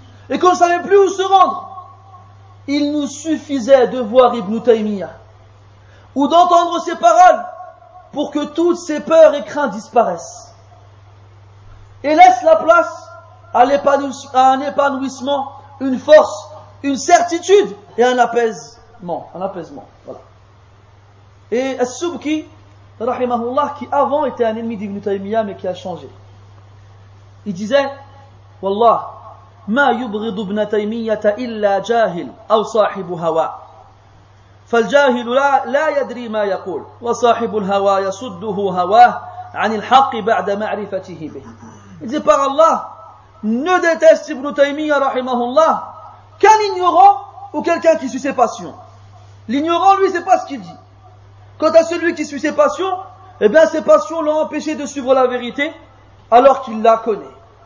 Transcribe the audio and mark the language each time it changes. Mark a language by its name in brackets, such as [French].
[French] et qu'on ne savait plus où se rendre, il nous suffisait de voir Ibn Taymiyyah ou d'entendre ses paroles pour que toutes ces peurs et craintes disparaissent et laisse la place à un épanouissement, une force, une certitude et un apaisement. Voilà. Et As-Subki, rahimahullah, qui avant était un ennemi d'Ibn Taymiyyah mais qui a changé, il disait [Arabic] Wallah ما يبغض ابن تيمية إلا جاهل أو صاحب هوى فالجاهل لا يدري ما يقول وصاحب الهوى يصده هواه عن الحق بعد معرفته به. [French] Il dit par Allah, ne déteste Ibn Taymiyyah rahimahullah qu'un ignorant ou quelqu'un qui suit ses passions. L'ignorant, lui, c'est pas ce qu'il dit. Quant à celui qui suit ses passions, eh bien ses passions l'ont empêché de suivre la vérité alors qu'il la connaît.